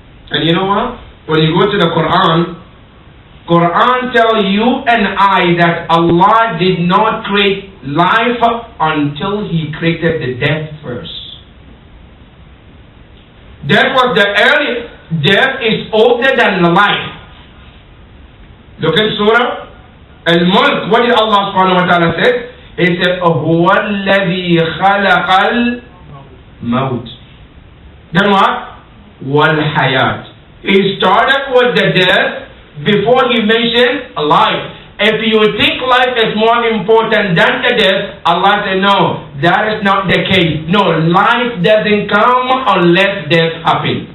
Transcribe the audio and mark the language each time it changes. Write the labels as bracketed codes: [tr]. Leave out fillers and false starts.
[en] And you know what? When you go to the Quran tells you and I that Allah did not create life until He created the death first. Death was the earliest. Death is older than life. Look at Surah Al-Mulk. What did Allah subhanahu wa ta'ala say? He said, [ar] هُوَ الَّذِي خَلَقَ الْمَوْتِ. [en] Then what? [ar] وَالْحَيَاةِ. [en] He started with the death before He mentioned life. If you think life is more important than the death, Allah said, no, that is not the case. No, life doesn't come unless death happens.